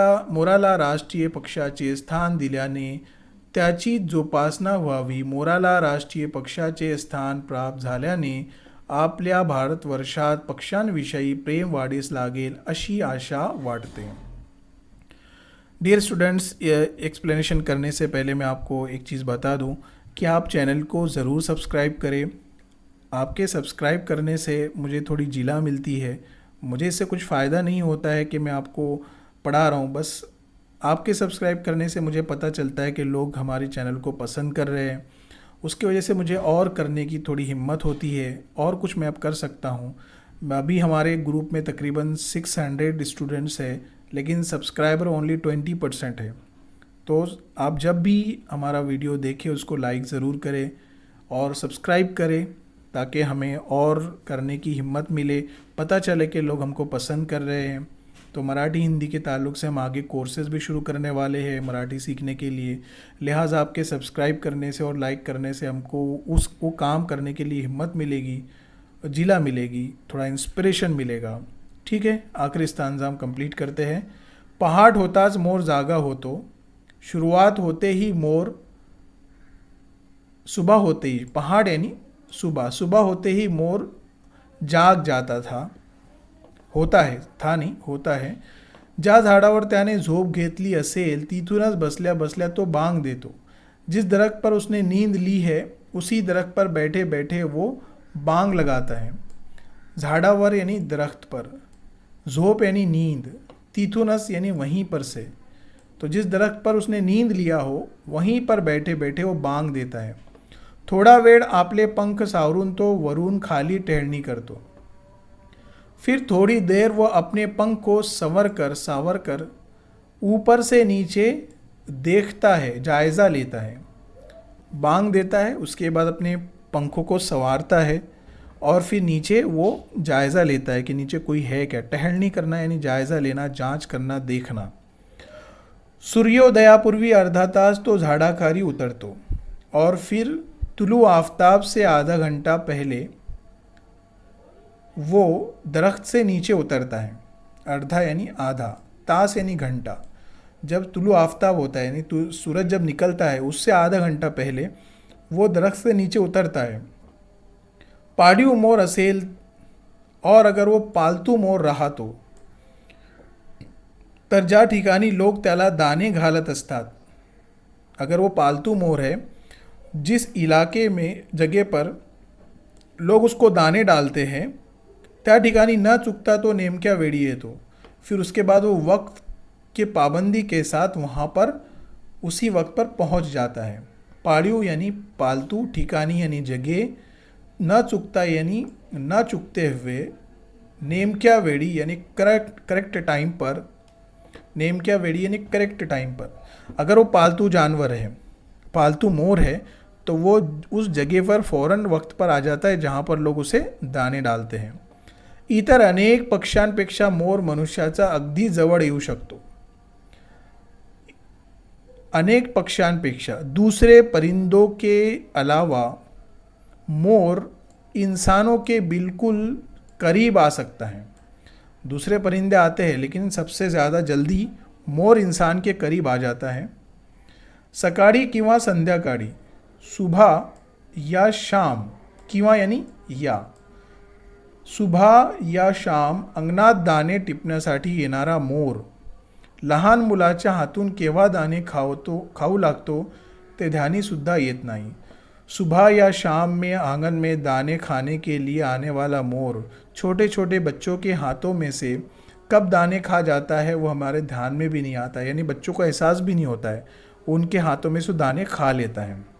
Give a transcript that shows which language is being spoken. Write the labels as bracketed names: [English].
[Marathi] मोराला राष्ट्रीय पक्षाचे स्थान दिल्याने त्याची जोपासना व्हावी. मोराला राष्ट्रीय पक्षाचे स्थान प्राप्त झाल्याने आपल्या भारतवर्षात पक्ष्यांविषयी प्रेम वाढीस लागेल अशी आशा वाटते. [Hindi] डियर स्टूडेंट्स, एक्सप्लेनेशन करने से पहले मैं आपको एक चीज़ बता दूं कि आप चैनल को ज़रूर सब्सक्राइब करें. आपके सब्सक्राइब करने से मुझे थोड़ी जिला मिलती है. मुझे इससे कुछ फ़ायदा नहीं होता है कि मैं आपको पढ़ा रहा हूँ, बस आपके सब्सक्राइब करने से मुझे पता चलता है कि लोग हमारे चैनल को पसंद कर रहे हैं. उसकी वजह से मुझे और करने की थोड़ी हिम्मत होती है और कुछ मैं अब कर सकता हूँ. अभी हमारे ग्रुप में तकरीबन 600 स्टूडेंट्स हैं, लेकिन सब्सक्राइबर ओनली 20% है. तो आप जब भी हमारा वीडियो देखें उसको लाइक ज़रूर करें और सब्सक्राइब करें ताकि हमें और करने की हिम्मत मिले, पता चले कि लोग हमको पसंद कर रहे हैं. तो मराठी हिंदी के ताल्लुक़ से हम आगे कोर्सेज़ भी शुरू करने वाले हैं मराठी सीखने के लिए. लिहाजा आपके सब्सक्राइब करने से और लाइक करने से हमको वो काम करने के लिए हिम्मत मिलेगी, जिला मिलेगी, थोड़ा इंस्पिरेशन मिलेगा. ठीक है, आखिरी स्थान कंप्लीट करते हैं. [Marathi] पहाट होताच मोर जागा होतो. [Hindi] शुरुआत होते ही मोर, सुबह होते ही, पहाट यानी सुबह होते ही मोर जाग जाता था. होता है, था नहीं, होता है. [Marathi] ज्या झाडावर त्याने झोप घेतली असेल तिथूनच बसल्या बसल्या तो बांग देतो. [Hindi] जिस दरख्त पर उसने नींद ली है उसी दरख्त पर बैठे बैठे वो बांग लगाता है. झाडावर यानी दरख्त पर, झोप यानी नींद, तिथूनच यानी वहीं पर से. तो जिस दरख्त पर उसने नींद लिया हो वहीं पर बैठे बैठे वो बांग देता है. [Marathi] थोडा वेळ आपले पंख सावरून तो वरून खाली टहळणी करतो. [Hindi] फिर थोड़ी देर वो अपने पंख को सावर कर ऊपर से नीचे देखता है, जायज़ा लेता है. बांग देता है, उसके बाद अपने पंखों को संवारता है और फिर नीचे वो जायज़ा लेता है कि नीचे कोई है क्या. टहलनी करना यानी जायज़ा लेना, जांच करना, देखना. [Marathi] सूर्योदयापूर्वी अर्धा तास तो झाडाखाली उतरतो [Hindi] और फिर तुलू आफताब से आधा घंटा पहले वो दरख्त से नीचे उतरता है. अर्धा यानी आधा, तास यानी घंटा. जब तुलू आफताब होता है यानी सूरज जब निकलता है उससे आधा घंटा पहले वो दरख्त से नीचे उतरता है. [Marathi] पाळीव मोर असेल [Hindi] और अगर वो पालतू मोर रहा [Marathi] तर ज्या ठिकाणी लोक त्याला दाणे घालत असतात. [Hindi] अगर वो पालतू मोर है, जिस इलाके में जगह पर लोग उसको दाने डालते हैं [Marathi] त्या ठिकाणी न चुकता तो नेमक्या वेळी येतो. [Hindi] फिर उसके बाद वो वक्त के पाबंदी के साथ वहाँ पर उसी वक्त पर पहुँच जाता है. पाळीव यानी पालतू, ठिकानी यानी जगह, न चुकता यानी न चुकते हुए, नेमक्या वेळी यानी करेक्ट टाइम पर, नेमक्या वेळी यानी करेक्ट टाइम पर. अगर वो पालतू जानवर है, पालतू मोर है, तो वो उस जगह पर फ़ौरन वक्त पर आ जाता है जहाँ पर लोग उसे दाने डालते हैं. [Marathi] इतर अनेक पक्ष्यांपेक्षा मोर मनुष्याचा अगदी जवळ येऊ शकतो. [Hindi] अनेक पक्ष्यांपेक्षा, दूसरे परिंदों के अलावा मोर इंसानों के बिल्कुल करीब आ सकता है. दूसरे परिंदे आते हैं लेकिन सबसे ज़्यादा जल्दी मोर इंसान के करीब आ जाता है. [Marathi] सकाळी किंवा संध्याकाळी, [Hindi] सुबह या शाम, [Marathi] किंवा यानी या, सुबह या शाम अंगणात दाणे टिपण्यासाठी येणारा मोर लहान मुलाच्या हातून केव्हा दाणे खाऊ लागतो ते ध्यानीसुद्धा येत नाही. [Hindi] सुबह या शाम में आंगन में दाने खाने के लिए आने वाला मोर छोटे छोटे बच्चों के हाथों में से कब दाने खा जाता है वो हमारे ध्यान में भी नहीं आता है. यानी बच्चों को एहसास भी नहीं होता है, उनके हाथों में से दाने खा लेता है.